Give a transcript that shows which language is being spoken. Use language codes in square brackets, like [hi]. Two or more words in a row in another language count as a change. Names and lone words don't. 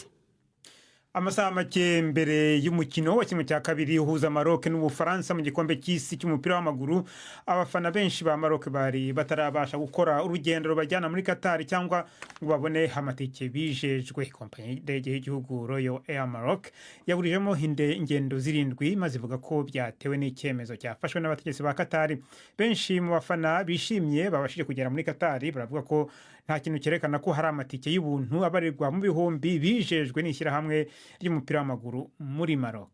[rw] Amasaha make mbere y'umukino wa kimwe cya kabiri uhuza Maroc n'Ubufaransa mu gikombe cy'isi cy'umupira w'amaguru, abafana benshi ba Maroc bari batarabasha gukora urugendo rubajyana muri Qatar cyangwa ngo babone amatike bijejwe. Kompanyi y'indege y'igihugu Royal Air Maroc yaburijemo ingendo zirindwi maze ivuga ko byatewe n'icyemezo cyafashwe n'abategetsi ba Qatar. Benshi mu bafana bishimye babashije kugera muri Qatar baravuga ko nta kintu cyerekana ko hari amatike y'ubuntu abarirwa mu bihumbi bijejwe n'ishyira hamwe ry'umupira w'amaguru muri Maroc.